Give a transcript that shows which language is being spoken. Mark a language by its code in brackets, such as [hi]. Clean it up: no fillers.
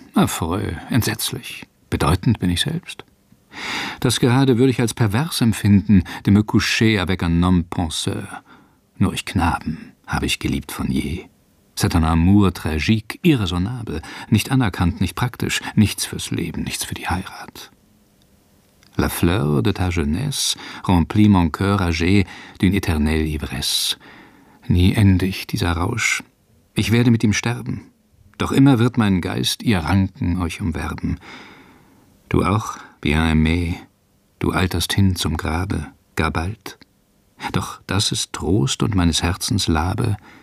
[de] Affreu, entsetzlich. Bedeutend bin ich selbst. Das gerade würde ich als pervers empfinden, [fr] de me coucher avec un homme penseur. [de] Nur euch Knaben habe ich geliebt von je. [fr] C'est un amour tragique, irraisonnable, [de] nicht anerkannt, nicht praktisch, nichts fürs Leben, nichts für die Heirat. [fr] La fleur de ta jeunesse remplit mon cœur âgé d'une éternelle ivresse. [de] Nie endig dieser Rausch. Ich werde mit ihm sterben. Doch immer wird mein Geist ihr Ranken euch umwerben. Du auch, [fr] bien aimé, [de] du alterst hin zum Grabe, gar bald. Doch das ist Trost und meines Herzens Labe.